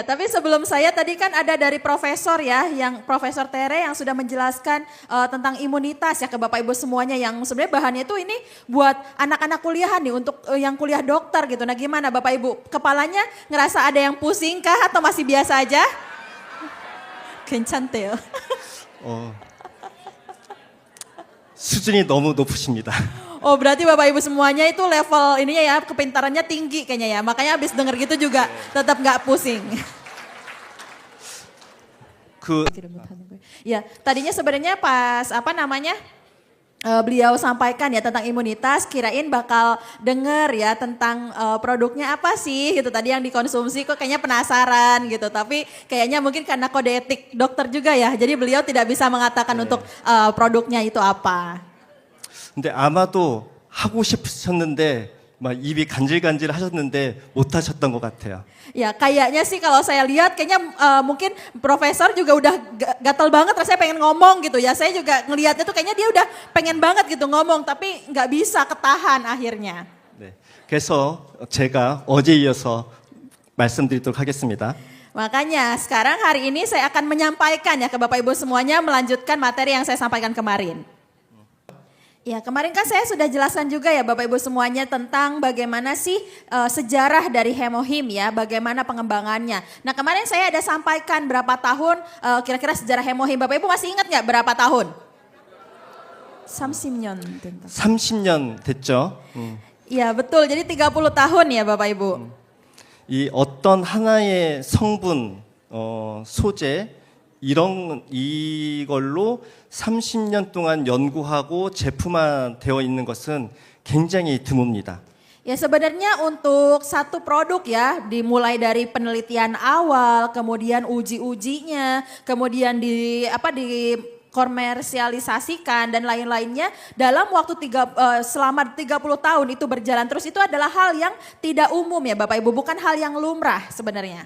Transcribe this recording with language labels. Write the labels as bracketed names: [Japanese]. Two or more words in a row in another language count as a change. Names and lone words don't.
[Indonesian] sebelum saya tadi kan ada dari profesor ya, yang Profesor Tere yang sudah menjelaskan tentang imunitas ya ke Bapak Ibu semuanya, yang sebenarnya bahannya itu ini buat anak-anak kuliahan nih, untuk yang kuliah dokter gitu. Nah gimana Bapak Ibu, kepalanya ngerasa ada yang pusing kah atau masih biasa aja? [Korean] 괜찮대요. 수준이 너무 높으십니다. [Indonesian] Oh berarti Bapak Ibu semuanya itu level ininya ya, kepintarannya tinggi kayaknya ya. Makanya habis denger gitu juga tetap nggak pusing. Ya, tadinya sebenarnya pas beliau sampaikan ya tentang imunitas, kirain bakal denger ya tentang produknya apa sih gitu tadi yang dikonsumsi, kok kayaknya penasaran gitu. Tapi kayaknya mungkin karena kode etik dokter juga ya, jadi beliau tidak bisa mengatakan untuk produknya itu apa. [Korean] 근데 아마도 하고 싶으셨는데 막 입이 간질간질 하셨는데 못 하셨던 것 같아요. [Indonesian] Ya kayaknya sih kalau saya lihat kayaknya mungkin profesor juga udah gatal banget rasanya pengen ngomong gitu ya. Saya juga ngelihatnya tuh kayaknya dia udah pengen banget gitu ngomong tapi nggak bisa ketahan akhirnya. [Korean] 네, 그래서 제가 어제 이어서 말씀드리도록 하겠습니다. [Indonesian] Makanya sekarang hari ini saya akan menyampaikan ya ke Bapak Ibu semuanya, melanjutkan materi yang saya sampaikan kemarin. Ya kemarin kan saya sudah jelaskan juga ya Bapak Ibu semuanya tentang bagaimana sih sejarah dari Hemohim ya, bagaimana pengembangannya. Nah kemarin saya ada sampaikan berapa tahun kira-kira sejarah Hemohim. Bapak Ibu masih ingat nggak berapa tahun? [Korean] 30년. 30년 됐죠. [Indonesian] Iya betul, jadi 30 tahun ya Bapak Ibu. [Korean] 이 어떤 하나의 성분, 소재 이걸로 30년 동안 연구하고 제품화되어 있는 것은 굉장히 드뭅니다. [Indonesian] Ya sebenarnya untuk satu produk ya, dimulai dari penelitian awal, kemudian uji-ujinya, kemudian dikomersialisasikan dan lain-lainnya dalam waktu selama 30 tahun itu berjalan terus, itu adalah hal yang tidak umum ya Bapak Ibu, bukan hal yang lumrah sebenarnya.